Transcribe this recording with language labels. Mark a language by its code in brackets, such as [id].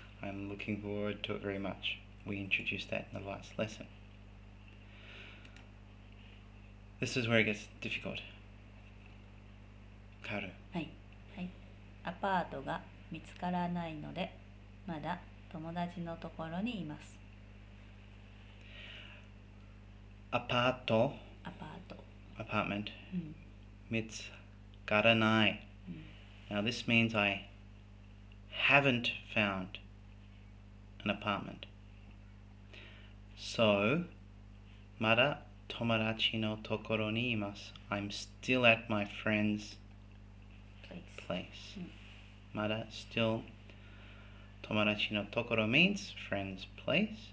[en] I'm looking forward to it very much. We introduced that in the last lesson. This is where it gets difficult. Kaoru. [ja] はい。アパートが見つからないので、まだ友達のところにいます。 Apartment. 見つからない。 [en] Now this means I haven't found an apartment. [ja] So, まだ友達のところにいます。 [en] I'm still at my friend's place. まだ still [ja] 友達のところ [en] means friend's place.